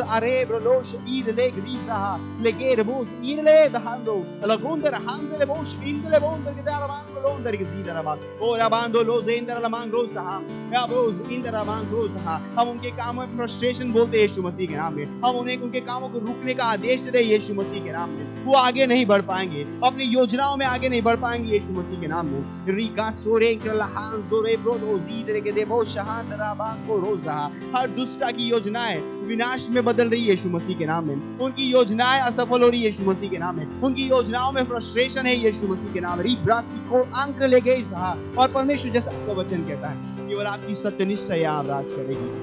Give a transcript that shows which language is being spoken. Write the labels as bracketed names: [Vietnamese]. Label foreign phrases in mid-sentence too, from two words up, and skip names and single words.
[Hindi] arebrolos idele grisa legerbos idele dando la gonda handle bosh indele bonda que dara mango londa que zida ba ora bando los indra la mango sa या रोज इंदरा मांगो सहा। हम उनके कामों में फ्रस्ट्रेशन बोलते हैं यीशु मसीह के नाम में। हम उन्हें उनके कामों को रुकने का आदेश देते हैं यीशु मसीह के नाम में। वो आगे नहीं बढ़ पाएंगे, अपनी योजनाओं में आगे नहीं बढ़ पाएंगे यीशु मसीह के नाम में। रिका सोरे लहान जोरे ब्रोदोजी के देवो शहान राबांको रोजा। हर दुष्टा की योजनाएं विनाश में बदल रही है यीशु मसीह के नाम में। उनकी योजनाएं असफल हो रही है यीशु मसीह के नाम में। उनकी योजनाओं में फ्रस्ट्रेशन है यीशु मसीह के नाम। रिब्रासी को अंक ले गई सहा। और परमेश्वर जैसा आपका वचन कहता है केवल आपकी सत्यनिष्ठा यहाँ राज करेगी।